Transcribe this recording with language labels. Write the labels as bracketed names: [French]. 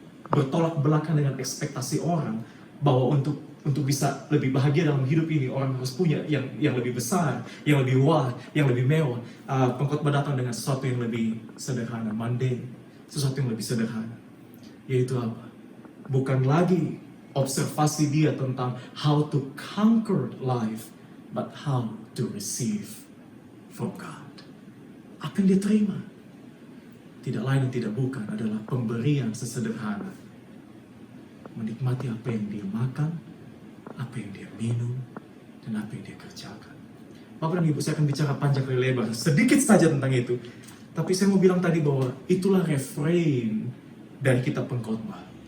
[Indonesian] bertolak belakang dengan ekspektasi orang bahwa untuk bisa lebih bahagia dalam hidup ini orang harus punya yang lebih besar, yang lebih wah, yang lebih mewah. Pengkhotbah datang dengan sesuatu yang lebih sederhana, mundane, sesuatu yang lebih sederhana. Yaitu apa? Bukan lagi observasi dia tentang [English] how to conquer life, but how to receive from God. [Indonesian] Apa yang dia terima? Tidak lain dan tidak bukan adalah pemberian sesederhana. Menikmati apa yang dia makan, apa yang dia minum, dan apa yang dia kerjakan. Bapak dan Ibu, saya akan bicara panjang kali lebar sedikit saja tentang itu. Tapi saya mau bilang tadi bahwa itulah refrain dari kitab Pengkhotbah.